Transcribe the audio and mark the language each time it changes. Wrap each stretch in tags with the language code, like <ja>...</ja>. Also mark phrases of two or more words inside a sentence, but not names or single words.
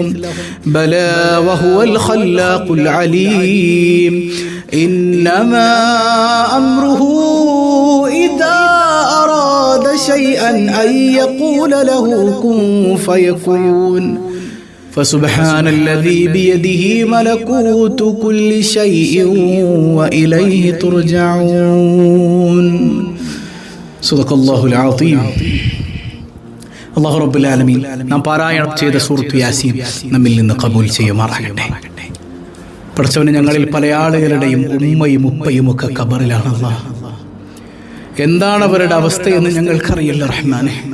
<ar>بلى وهو الخلاق العليم إنما أمره إذا أراد شيئا أن يقول له كن فيكون فسبحان الذي بيده ملكوت كل شيء وإليه ترجعون صدق الله العظيم الله رب العالمين</ar> <ml>നാം പാരായണം ചെയ്ത സൂറത്ത് യാസീൻ നമ്മിൽ നിന്ന് കബൂൽ ചെയ്യുമാറാകട്ടെ. പടച്ചവനെ, ഞങ്ങളിൽ പല ആളുകളുടെയും ഉമ്മയും ഉപ്പയും ഒക്കെ ഖബറിലാണ്. അല്ലാഹ്, എന്താണ് അവരുടെ അവസ്ഥയെന്ന് ഞങ്ങൾക്കറിയില്ല റഹ്മാനെ.</ml>